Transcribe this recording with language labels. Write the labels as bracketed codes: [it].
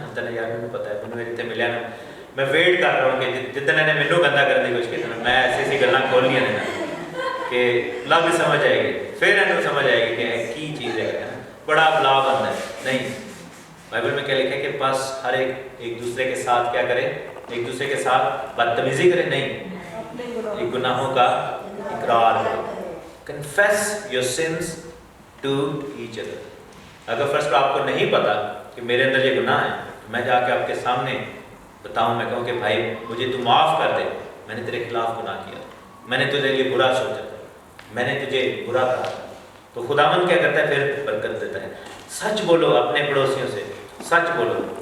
[ur] اتنا یار مجھے پتا ہے، مجھے جتنے ملیا نا میں ویٹ کر رہا ہوں کہ جتنے نے مینو گندا کرنے کی کوشش کی میں ایسی ایسی گلاں کھولنی ہیں کہ لگ سمجھ آئے گی، پھر انہوں سمجھ آئے گی کہ کی چیز ہے. بڑا بلا بند ہے نہیں. بائبل میں کیا لکھا ہے کہ بس ہر ایک دوسرے کے ساتھ کیا کرے؟ ایک دوسرے کے ساتھ بدتمیزی کرے نہیں، ایک گناہوں کا اقرار کرو. [en] Confess your sins to each other. [ur] اگر فرسٹ آپ کو نہیں پتا کہ میرے اندر یہ گناہ ہے تو میں جا کے آپ کے سامنے بتاؤں، میں کہوں کہ بھائی مجھے تو معاف کر دے، میں نے تیرے خلاف گناہ کیا، میں نے تجھے لیے برا سوچا تھا، میں نے تجھے برا کہا. تو خداوند کیا کرتا ہے؟ پھر برکت دیتا ہے. سچ بولو اپنے پڑوسیوں سے، سچ بولو.